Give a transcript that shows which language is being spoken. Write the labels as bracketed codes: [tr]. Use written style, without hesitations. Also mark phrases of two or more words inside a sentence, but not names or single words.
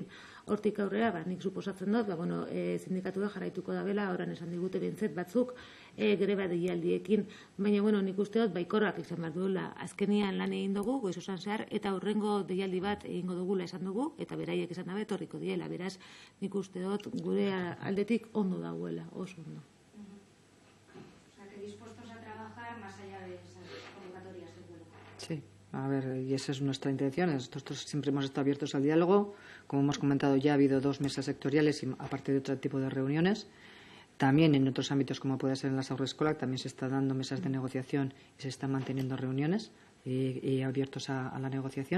[eu] Hortik aurrera, nik suposatzen dut, sindikatua jarraituko dabela, oran esan digute bentzet batzuk greba deialdiekin, baina nik uste dut baikorrak izan behar duela. Azkenian lan egin dugu, goiz osan zehar, eta hurrengo deialdi bat egingo dugula esan dugu, eta beraiek esan dabe etorriko diela, beraz, nik uste dut gure aldetik ondo dagoela, oso ondo. [es] Sí, y esa es nuestra intención. Nosotros siempre hemos estado abiertos al diálogo. Como hemos comentado, ya ha habido 2 mesas sectoriales y aparte de otro tipo de reuniones. También en otros ámbitos, como puede ser en las agroescolas, también se están dando mesas de negociación y se están manteniendo reuniones y abiertos a la negociación.